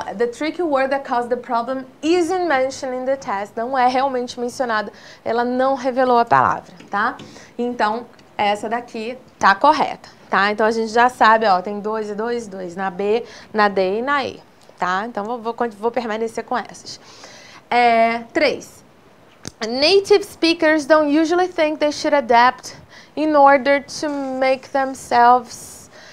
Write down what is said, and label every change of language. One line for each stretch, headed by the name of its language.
English: The tricky word that caused the problem isn't mentioned in the test.
Portuguese: Não é realmente mencionada. Ela não revelou a palavra, tá? Então, essa daqui tá correta, tá? Então, a gente já sabe, ó, tem 2 e 2, 2 na B, na D e na E. Tá? Então, vou permanecer com essas. 3.
English: Native speakers don't usually think they should adapt in order to make themselves...